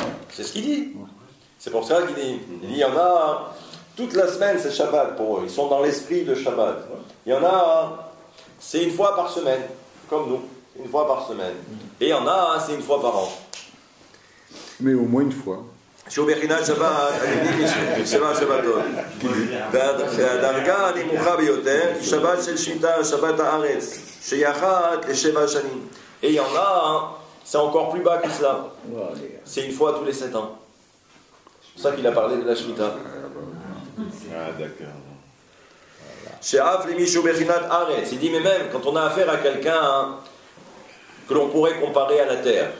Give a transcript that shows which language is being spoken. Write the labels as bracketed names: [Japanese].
[French] C'est ce qu'il dit. C'est pour ça qu'il dit. Il dit, il y en a, toute la semaine c'est Shabbat pour eux. Ils sont dans l'esprit de Shabbat. Il y en a, c'est une fois par semaine, comme nous. Une fois par semaine. Et il y en a, c'est une fois par an. Mais au moins une fois. [Hebrew] שהוא בחינת שבת, שבע שבתות. והדרגה הנמוכה ביותר היא שבת של שמיטה, שבת הארץ, שהיא אחת לשבע שנים. [French] Et il y en a, c'est encore plus bas que cela. C'est une fois tous les 7 ans. C'est pour ça qu'il a parlé de la Shemitah. Ah, d'accord. [Hebrew] She'af lemichu bechinat aretz. [French] Il dit, mais même quand on a affaire à quelqu'un que l'on pourrait comparer à la terre.